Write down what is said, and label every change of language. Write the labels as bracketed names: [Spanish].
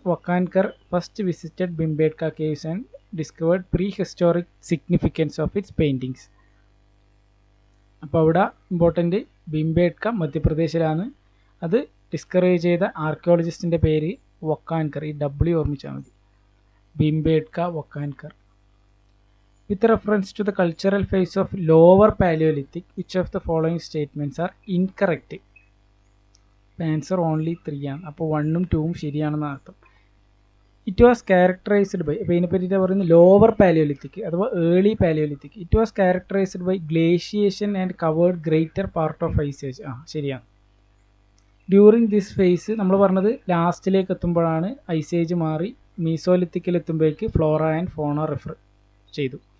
[English] Wakankar first visited Bhimbetka caves and discovered prehistoric significance of its paintings. [Malayalam] അപ്പോൾ അവിടെ important ബിംബേട്ക മധ്യപ്രദേശിലാണ്. അത് discover ചെയ്ത ആർക്കിയോളജിസ്റ്റിൻ്റെ പേര് വക്കാൻകർ. ഈ W ഓർമ്മിച്ചാൽ മതി. ബിംബേട്ക വക്കാൻകർ. [English] With reference to the cultural phase of lower Paleolithic, which of the following statements are incorrect? [Malayalam] Answer only 3 ആണ്. അപ്പോൾ 1ഉം 2ഉം ശരിയാണെന്ന് അർത്ഥം. [English] it was characterized by, [Malayalam] അപ്പോൾ ഇതിനെപ്പറ്റിയിട്ട് പറയുന്നത് ലോവർ പാലിയോലിത്തിക് അഥവാ early Palaeolithic. [English] It was characterized by glaciation and covered greater part of ice age. ശരിയാണ്. During this phase [Malayalam] നമ്മൾ പറഞ്ഞത് ലാസ്റ്റിലേക്ക് എത്തുമ്പോഴാണ് ഐസേജ് മാറി മീസോലിത്തിക്കിൽ എത്തുമ്പോഴേക്ക് ഫ്ലോറ ആൻഡ് ഫോണ റെഫർ ചെയ്തു.